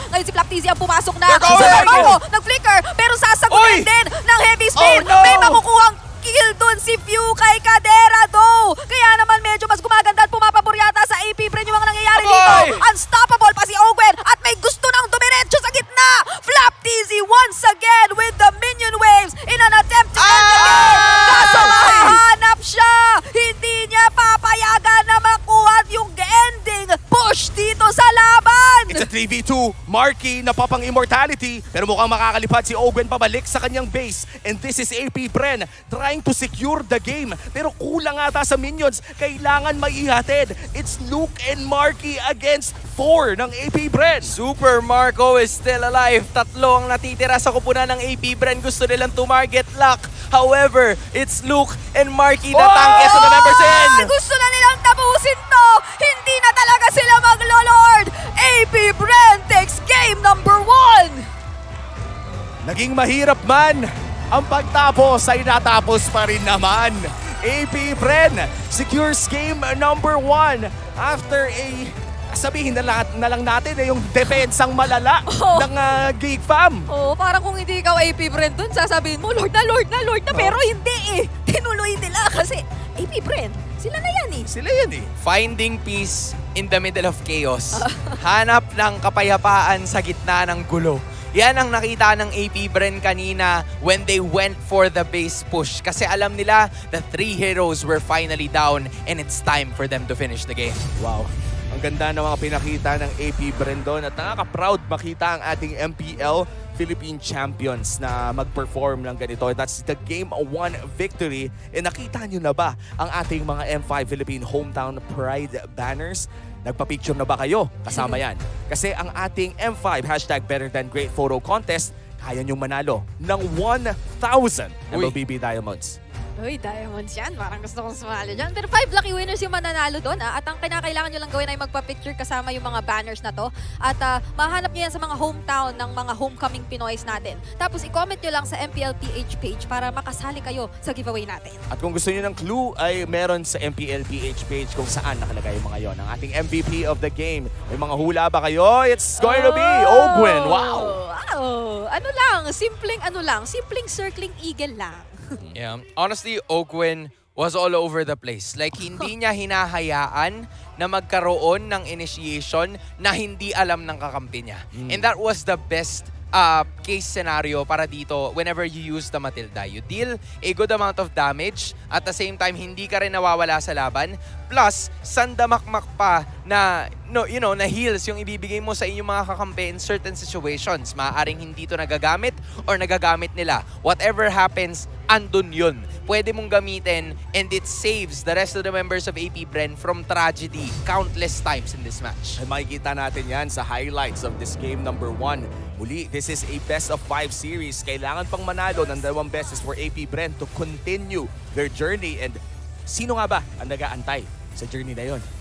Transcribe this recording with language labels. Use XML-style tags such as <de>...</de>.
<tl>Ngayon si Flap TZ ang pumasok na. Super Marco nag-flicker pero sasagutin din ng heavy speed.</tl> <en>Oh, no!</en> <tl>May makukuhang kill dun si Few kay Cadera though. Kaya naman medyo mas gumaganda at pumapabor yata sa AP Bren yung mga nangyayari dito. Unstoppable pa si Ogwen at may gusto ng dumiretso sa gitna.</tl> <en>Flap TZ once again with the minion waves in an attempt to end the game.</en> <tl>Kaso mahanap siya. Hindi niya papayagan na makuha yung ending push dito sa laban.</tl> <en>It's a 3v2.</en> <tl>Marky napapang immortality pero mukhang makakalipad si Ogwen pabalik sa kanyang base.</tl> <en>And this is AP Bren trying to secure the game.</en> <tl>Pero kulang ata sa minions. Kailangan maihatid.</tl> <en>It's Luke and Marky against 4 ng AP Bren. Super Marco is still alive.</en> <tl>Tatlo ang natitira sa kupunan ng AP Bren. Gusto nilang to-market lock.</tl> <en>However, it's Luke and Marky</en> <tl>na tangke sa</tl> <en>members in.</en> <tl>Gusto na nilang tapusin to. Hindi na talaga sila maglo-lord.</tl> <en>AP Bren takes game number 1.</en> <tl>Naging mahirap man. Ang pagtapos ay natapos pa rin naman. AP Bren</tl> <en>secures game number 1 after</en> <tl>sabihin na lang natin yung defensang malala ng Geek Fam. Oh, parang kung hindi ikaw AP Bren dun, sasabihin mo, Lord na. Pero hindi eh. Tinuloy nila kasi AP Bren, sila na yan eh. Sila yan eh.</tl> <en>Finding peace in the middle of chaos.</en> <tl>Hanap ng kapayapaan sa gitna ng gulo. Yan ang nakita ng AP Bren kanina</tl> <en>when they went for the base push.</en> <tl>Kasi alam nila</tl> <en>the 3 heroes were finally down and it's time for them to finish the game. Wow.</en> <tl>Ang ganda ng mga pinakita ng AP Bren doon at nakaka-proud makita ang ating MPL Philippine Champions na mag-perform ng ganito.</tl> <en>That's the Game 1 victory.</en> <tl>E nakita nyo na ba ang ating mga M5 Philippine Hometown Pride banners? Nagpa-picture na ba kayo? Kasama yan. Kasi ang ating M5 #BetterThanGreat Photo Contest, kaya nyo manalo ng 1,000 MLBB Diamonds. Uy, diamonds yan. Parang gusto kong sumali dyan. Pero</tl> <en>5 lucky winners</en> <tl>yung mananalo doon. At ang kinakailangan nyo lang gawin ay magpa-picture kasama yung mga banners na to. At mahanap nyo yan sa mga hometown ng mga homecoming Pinoys natin. Tapos i-comment nyo lang sa MPLPH page para makasali kayo sa giveaway natin. At kung gusto niyo ng clue ay meron sa MPLPH page kung saan nakalagay yung mga yon. Ang ating MVP of the game. May mga hula ba kayo?</tl> <en>It's going to be Ogwen.</en> <tl>Wow! Wow! Simpleng circling eagle lang. Yeah.</tl> <en>Honestly, Ogwen was all over the place. Like,</en> <tl>hindi niya hinahayaan na magkaroon ng initiation na hindi alam ng kakampi niya.</tl> <en>And that was the best case scenario para dito whenever you use the Matilda. You deal a good amount of damage at the same time</en> <tl>hindi ka rin nawawala sa laban. Plus, sandamakmak pa na na heals yung ibibigay mo sa inyong mga kakampi</tl> <en>in certain situations.</en> <tl>Maaaring hindi to nagagamit or nagagamit nila.</tl> <en>Whatever happens,</en> <tl>andun yun. Pwede mong gamitin</tl> <en>and it saves the rest of the members of AP Bren from tragedy countless times in this match.</en> <tl>Ay makikita natin yan sa</tl> <en>highlights of this game number 1. Muli, this is a best of 5 series.</en> <tl>Kailangan pang manalo ng 2 beses</tl> <en>for AP Bren to continue their journey.</en> <tl>And sino nga ba ang nag-aantay sa journey na yon?</tl>